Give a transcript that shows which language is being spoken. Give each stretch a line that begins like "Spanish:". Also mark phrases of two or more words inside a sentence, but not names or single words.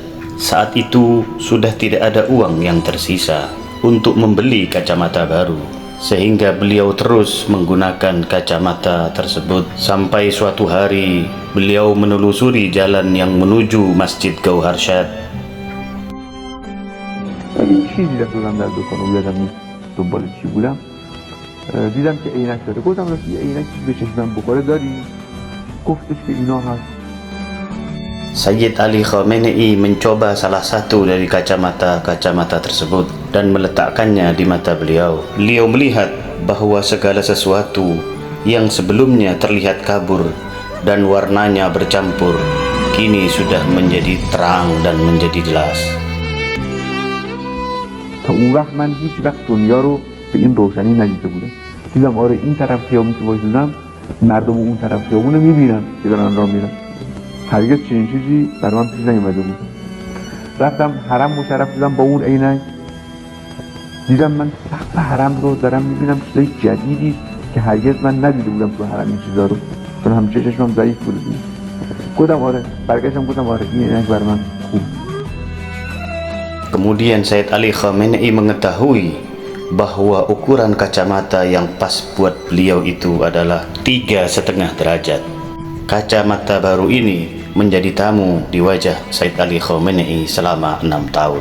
Indonesian: Saat itu sudah tidak ada uang yang tersisa untuk membeli kacamata baru, sehingga beliau terus menggunakan kacamata tersebut sampai suatu hari beliau menelusuri jalan yang menuju Masjid Gauharshad.
Persian: چیزی رفتم در دکان اومدم دنبال چی بودم، دیدم که عینک داره. گفتم راستی عینک به چشمم بخوره داری؟ گفتش که اینا هست.
Indonesian: Sayyid Ali Khamenei mencoba salah satu dari kacamata tersebut dan meletakkannya di mata beliau. Beliau melihat bahwa segala sesuatu yang sebelumnya terlihat kabur dan warnanya bercampur, kini sudah menjadi terang dan menjadi jelas.
Persian: تا اون وقت من هیچ وقت دنیا رو به این روشنی ندیده بودم. دیدم آره این طرف خیابون که وایسادم مردم اون طرف خیابون رو میبینم که دارن راه میرن. هرگز چنین چیزی بر من پیش نیومده بود. رفتم حرم مشرف شدم با اون عینک، دیدم من سقف حرم رو دارم میبینم چیزای جدیدی که هرگز من ندیده بودم تو حرم این چیزا رو، چون همیشه چشمم ضعیف بود. گفتم آره، برگشتم گفتم آره این عینک بر من خوب.
Indonesian: Kemudian Sayyid Ali Khamenei mengetahui bahwa ukuran kacamata yang pas buat beliau itu adalah 3,5 derajat. Kacamata baru ini menjadi tamu di wajah Sayyid Ali Khamenei selama 6 tahun.